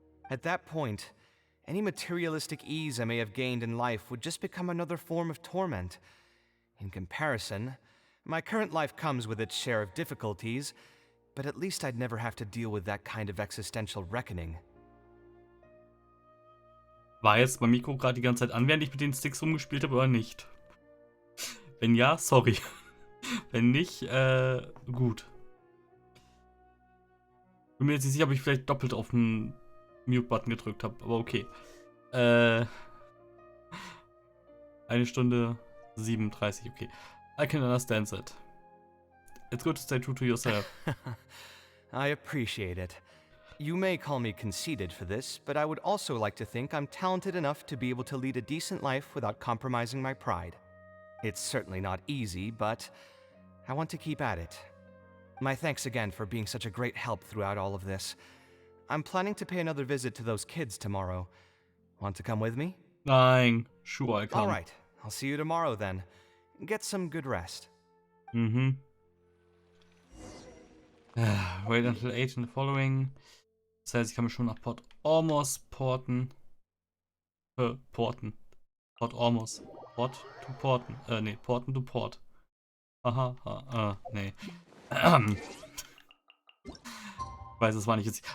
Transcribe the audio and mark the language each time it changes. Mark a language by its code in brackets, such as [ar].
[en] At that point, any materialistic ease I may have gained in life would just become another form of torment. In comparison, my current life comes with its share of difficulties, but at least I'd never have to deal with that kind of existential reckoning. [de] War jetzt mein Mikro gerade die ganze Zeit an, während ich mit den Sticks rumgespielt habe, oder nicht? Wenn ja, sorry. Wenn nicht, gut. Bin mir jetzt nicht sicher, ob ich vielleicht doppelt auf den Mute-Button gedrückt habe, aber okay. 1 Stunde 37, [en] okay. I can understand that. It's good to stay true to yourself. I appreciate it. You may call me conceited for this, but I would also like to think I'm talented enough to be able to lead a decent life without compromising my pride. It's certainly not easy, but I want to keep at it. My thanks again for being such a great help throughout all of this. I'm planning to pay another visit to those kids tomorrow. Want to come with me? [de] Nein, [en] sure, I come. All right, I'll see you tomorrow then. Get some good rest. Mhm. Wait until 8 in the following. [de] Das heißt, ich kann mich schon nach Port Ormos porten. Porten. Port Ormos. Port to porten. Nee, porten to port. Aha, nee. Ich weiß, es war nicht jetzt.